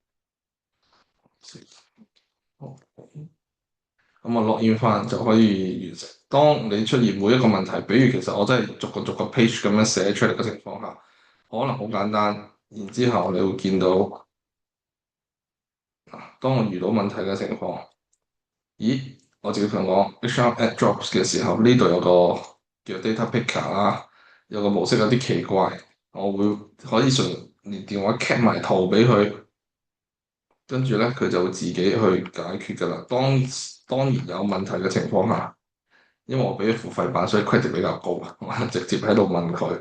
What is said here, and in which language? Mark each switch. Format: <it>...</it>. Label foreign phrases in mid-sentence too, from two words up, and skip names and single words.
<yue>好，咁我 login 翻就可以完成。當你出現每一個問題，比如其實我真係逐個 page 咁樣寫出嚟嘅情況下，可能好簡單。然之後你會見到，當我遇到問題嘅情況，咦？我直接同我</yue> <en>HR add drops</en> <yue>嘅時候，呢度有個叫</yue> <en>data picker</en> <yue>啦，有個模式有啲奇怪，我會可以順連電話 cap 埋圖俾佢，跟住咧佢就會自己去解決㗎啦。當然有問題嘅情況下，因為我俾咗付費版，所以 credit 比較高，我直接喺度問佢。</yue>